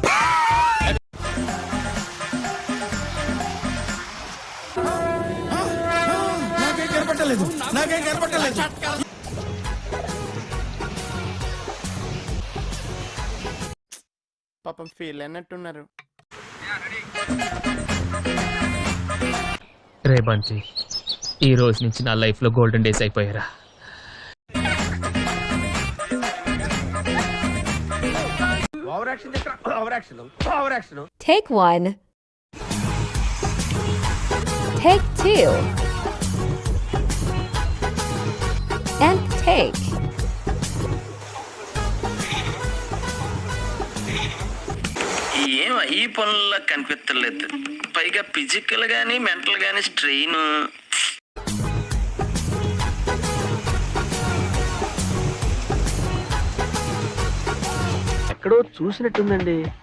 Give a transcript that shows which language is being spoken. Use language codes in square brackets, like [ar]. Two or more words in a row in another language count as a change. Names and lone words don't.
[te] నాకేం కనపట్టలేదు. పాపం ఫీల్ అన్నట్టున్నారు. రే బంచి, ఈ రోజు నుంచి నా లైఫ్ లో [en] golden days [te] అయిపోయారా. [en] Take one. Take two. And take. [te] ఏం ఈ పనుల్లో కనిపించలేదు. పైగా ఫిజికల్ గానీ మెంటల్ గానీ స్ట్రెయిన్. ఎక్కడో చూసినట్టుందండి.